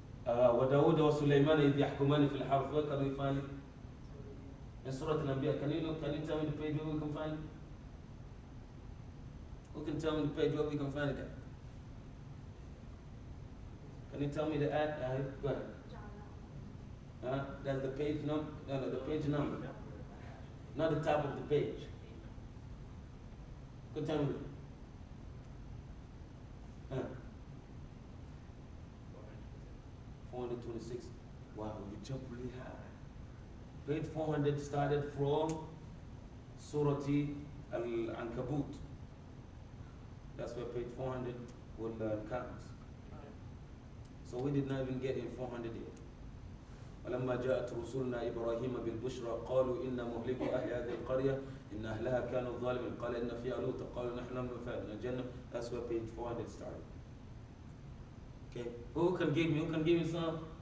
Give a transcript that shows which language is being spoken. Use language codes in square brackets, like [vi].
[ar] وداود وسليمان إذ يحكمان في الحرث. [en] Where can we find it? In Surah Al-Anbiya. Can you tell me the page where we can find it? Who can tell me the page where we can find it at? Can you tell me the ayah? Go ahead. That's the page number? No, the page number. Not the top of the page. Go tell me. 426. Wow, you jump really high. Page 400 started from Surah Al-Ankabut. That's where page 400 will comes. So we did not even get in 400 yet. [ar] ولما جاءت رسلنا إبراهيم بالبشرى قالوا إنا مهلكوا أهل هذه القرية إن أهلها كانوا ظالمين قال إن فيها لوطا قالوا نحن من الجنة. [en] That's where page 400 started. Okay, who can give me some?